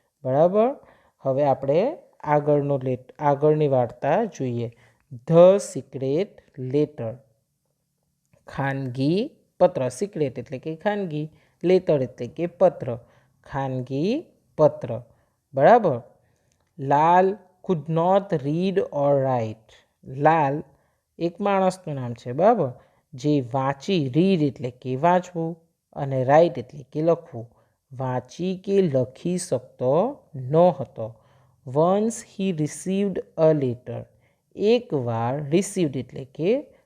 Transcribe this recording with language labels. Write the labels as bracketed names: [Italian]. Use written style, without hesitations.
[Gujarati] બરાબર. હવે આપણે આગળની વાર્તા જોઈએ. The secret letter. ખાનગી પત્ર. સિક્રેટ એટલે કે ખાનગી, લેટર એટલે કે પત્ર, ખાનગી પત્ર. બરાબર. [English] Lal could not read or write. [Gujarati] લાલ એક માણસનું નામ છે, બરાબર, જે રીડ એટલે કે વાંચવું અને રાઇટ એટલે કે લખવું, વાંચી કે લખી શકતો ન હતો. [English] Once he received a letter. [Gujarati] એકવાર રિસીવ્ડ એટલે કે